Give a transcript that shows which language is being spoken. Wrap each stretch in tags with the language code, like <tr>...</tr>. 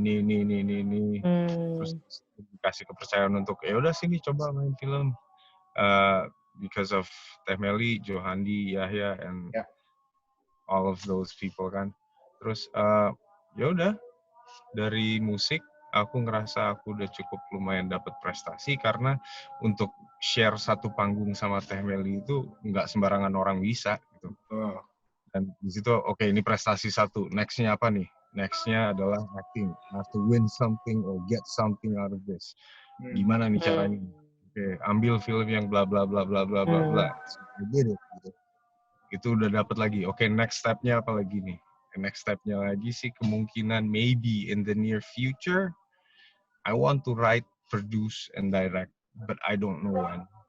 <id>Terus dikasih kepercayaan untuk ya udah sini coba main film.</id> <en>Because of Teh Meli, Johandi, Yahya, and all of those people</en> <id>kan. Terus ya udah dari musik aku ngerasa aku udah cukup lumayan dapat prestasi karena untuk share satu panggung sama Teh Meli itu nggak sembarangan orang bisa gitu. Dan di situ ini prestasi satu. Next-nya apa nih? Next-nya adalah acting.</id> <en>I have to win something or get something out of this.</en> <id>Gimana nih caranya? Ambil film yang bla bla bla bla bla bla bla.</id> <en>So, I did it.</en> <id>Gitu. Itu udah dapat lagi. Next step-nya apa lagi nih? Next step-nya lagi sih kemungkinan</id> <en>maybe in the near future I want to write, produce, and direct, but I don't know when.</en>